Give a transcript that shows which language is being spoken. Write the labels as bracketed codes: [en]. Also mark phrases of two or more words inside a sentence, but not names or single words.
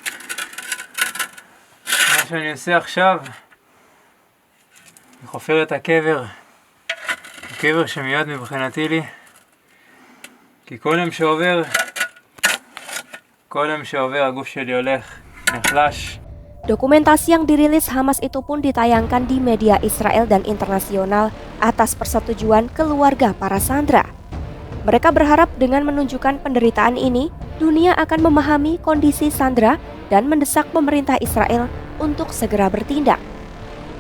[he] מה שאני עושה עכשיו, אני חופר את הקבר, הקבר שמיד מבחינתי לי, כי כל יום שעובר הגוף שלי הולך, נחלש. [id] Dokumentasi yang dirilis Hamas itu pun ditayangkan di media Israel dan internasional atas persetujuan keluarga para sandera. Mereka berharap dengan menunjukkan penderitaan ini, dunia akan memahami kondisi sandera dan mendesak pemerintah Israel untuk segera bertindak.